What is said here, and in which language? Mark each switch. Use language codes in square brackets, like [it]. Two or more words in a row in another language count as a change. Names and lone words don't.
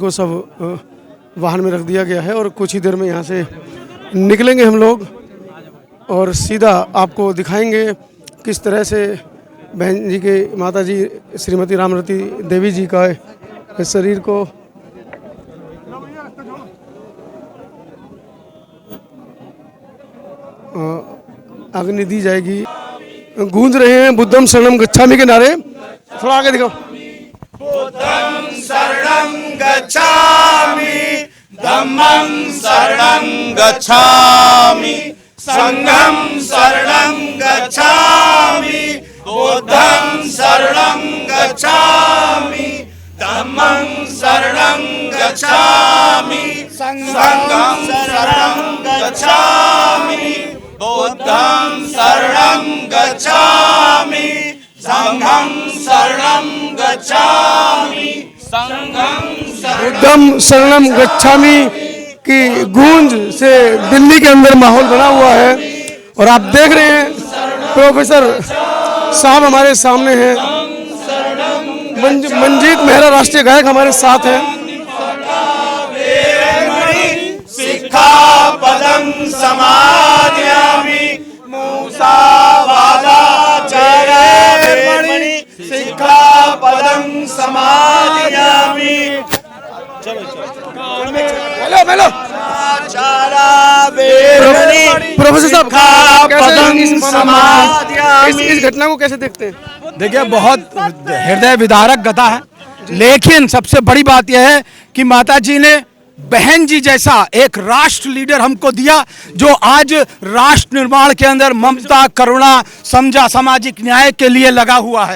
[hi] को सब वाहन में रख दिया गया है और कुछ ही देर में यहाँ से निकलेंगे हम लोग और सीधा आपको दिखाएंगे किस तरह से बहन जी के, माता जी श्रीमती रामरती देवी जी का शरीर को अग्नि दी जाएगी। गूंज रहे हैं [pi] बुद्धम शरणम गच्छामि [hi] के नारे। थोड़ा आगे दिखाओ। [pi] बुद्धं शरणं गच्छामि, धम्मं शरणं गच्छामि, संघं शरणं गच्छामि, बुद्धं शरणं गच्छामि, धम्मं शरणं गच्छामि, संघं शरणं गच्छामि, बुद्धं शरणं गच्छामि संघं शरणं गच्छामि संघं बुद्धम शरणम गच्छामि [hi] की गूंज से दिल्ली के अंदर माहौल बना हुआ है। और आप देख रहे हैं प्रोफेसर साहब हमारे सामने हैं, मंजीत मेहरा राष्ट्रीय गायक हमारे साथ हैं। [pi] सिक्खापदं समादयामि मूसावादाचार्येर्मणि सिक्खापदं समादयामि। [hi] हेलो प्रोफेसर साहब इस घटना को कैसे देखते हैं? देखिए, बहुत हृदय विदारक कथा है, लेकिन सबसे बड़ी बात यह है कि माता जी ने बहन जी जैसा एक राष्ट्र लीडर हमको दिया, जो आज राष्ट्र निर्माण के अंदर ममता, करुणा, समझा, सामाजिक न्याय के लिए लगा हुआ है।